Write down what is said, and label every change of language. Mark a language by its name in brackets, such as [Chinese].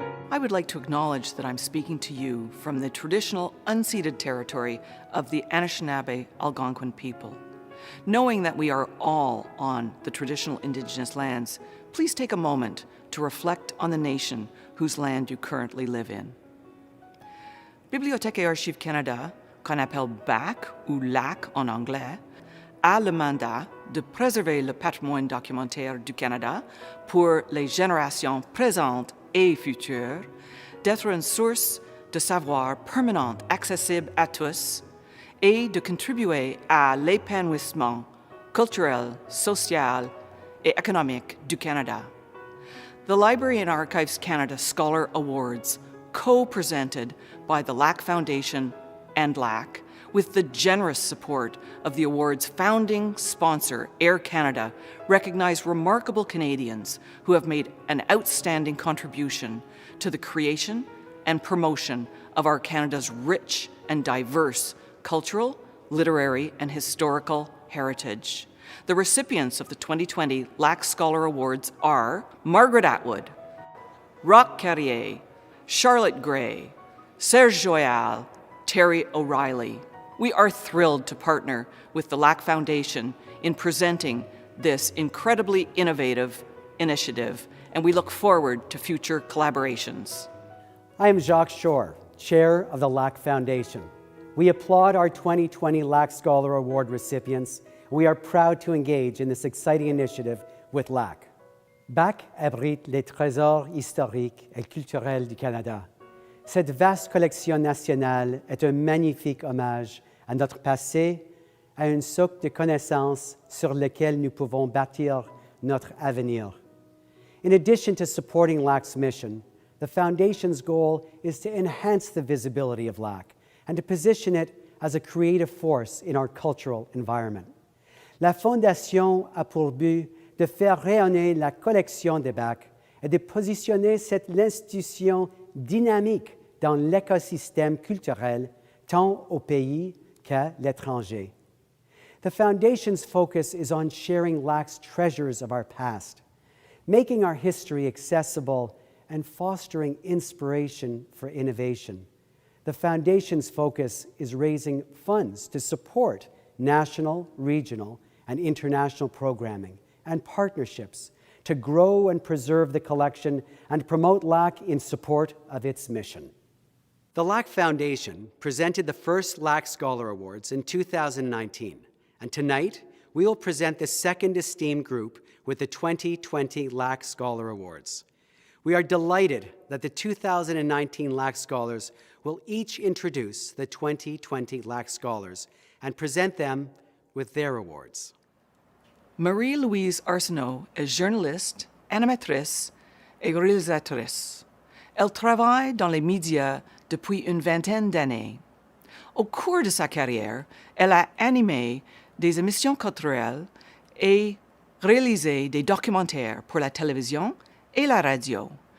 [English] I would like to acknowledge that I'm speaking to you from the traditional unceded territory of the Anishinaabe Algonquin people. Knowing that we are all on the traditional Indigenous lands, please take a moment to reflect on the nation whose land you currently live in. [French] Bibliothèque et Archives Canada, qu'on appelle BAC ou LAC en anglais, a le mandat de préserver le patrimoine documentaire du Canada pour les générations présentes et futures, d'être une source de savoir permanente accessible à tous et de contribuer à l'épanouissement culturel, social et économique du Canada. [English] The Library and Archives Canada Scholar Awards, co-presented by the Lac Foundation and Lac, with the generous support of the award's founding sponsor, Air Canada, recognize remarkable Canadians who have made an outstanding contribution to the creation and promotion of our Canada's rich and diverse cultural, literary, and historical heritage. The recipients of the 2020 Lac Scholar Awards are Margaret Atwood, Roch Carrier, Charlotte Gray, Serge Joyal, Terry O'Reilly. We are thrilled to partner with the Lac Foundation in presenting this incredibly innovative initiative, and we look forward to future collaborations. I am Jacques Shore, Chair of the Lac Foundation. We applaud our 2020 Lac Scholar Award recipients. We are proud to engage in this exciting initiative with Lac. [French] BAC abrite les trésors historiques et culturels du Canada. Cette vaste collection nationale est un magnifique hommage à notre passé, à un socle de connaissances sur lequel nous pouvons bâtir notre avenir. [English] In addition to supporting LAC's mission, the Foundation's goal is to enhance the visibility of LAC and to position it as a creative force in our cultural environment. [French] La Fondation a pour but de faire rayonner la collection de BAC et de positionner cette institution dynamique dans l'écosystème culturel, tant au pays qu'à l'étranger. [English] The Foundation's focus is on sharing LAC's treasures of our past, making our history accessible and fostering inspiration for innovation. The Foundation's focus is raising funds to support national, regional, and international programming and partnerships to grow and preserve the collection and promote LAC in support of its mission. The Lac Foundation presented the first Lac Scholar Awards in 2019, and tonight we will present the second esteemed group with the 2020 Lac Scholar Awards. We are delighted that the 2019 Lac Scholars will each introduce the 2020 Lac Scholars and present them with their awards. [French] Marie-Louise Arsenault est journaliste, animatrice et réalisatrice. Elle travaille dans les médias depuis une vingtaine d'années. Au cours de sa carrière, elle a animé des émissions culturelles et réalisé des documentaires pour la télévision et la radio.